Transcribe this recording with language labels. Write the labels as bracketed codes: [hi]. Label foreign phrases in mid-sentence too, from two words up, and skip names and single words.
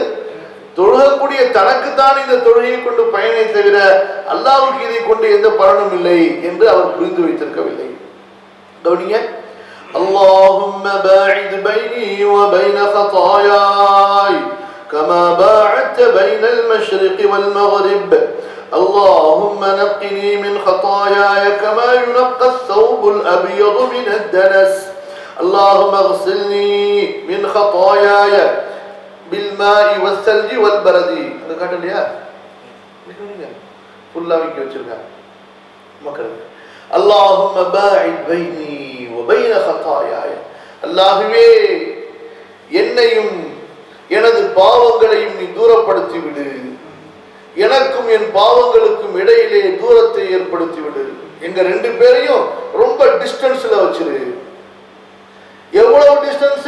[ta] தொழுகக்கூடிய தனக்கு தான் இந்த தொழுகையை கொண்டு பயனை தவிர அல்லாஹ்வுக்கு இதை கொண்டு எந்த பலனும் இல்லை என்று அவர் புரிந்து வைத்திருக்கவில்லை. [ar] கவனிங்க, اللهم باعد بيني وبين خطاياي كما باعدت بين المشرق والمغرب. اللهم نقني من خطاياي كما ينقى الثوب الأبيض من الدنس. اللهم اغسلني من خطاياي بالماء والثلج والبرد. [ta] அது காட்டலையா? ஃபுல்லா வைக்க வச்சிருக்காங்க மக்கள். [ar] اللهم باعد بيني وبين خطاياي. [ta] அல்லாஹ்வே என்னையும் எனது பாவங்களையும் நீ தூரப்படுத்தி விடு, எனக்கும் என் பாவங்களுக்கும் இடையிலே தூரத்தை ஏற்படுத்தி விடு. எங்க ரெண்டு பேரையும் ரொம்ப டிஸ்டன்ஸ்ல வச்சிரு. எவ்வளவு டிஸ்டன்ஸ்?